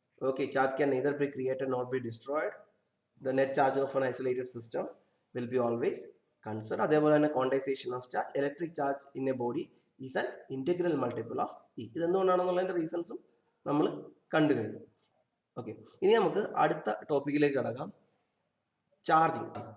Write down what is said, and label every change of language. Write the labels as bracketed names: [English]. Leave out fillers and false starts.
[English] Okay, charge can neither be created nor be destroyed. The net charge of an isolated system will be always conserved. [Malayalam] അതേപോലെ തന്നെ [English] Quantization of charge, electric charge in a body is an integral multiple of e. [Malayalam] ഇതെന്തുകൊണ്ടാണെന്നുള്ളതിന്റെ റീസൺസും നമ്മൾ കണ്ടു കഴിഞ്ഞു. Okay, ഇനി നമുക്ക് അടുത്ത ടോപ്പിക്കിലേക്ക് കടക്കാം. Charging.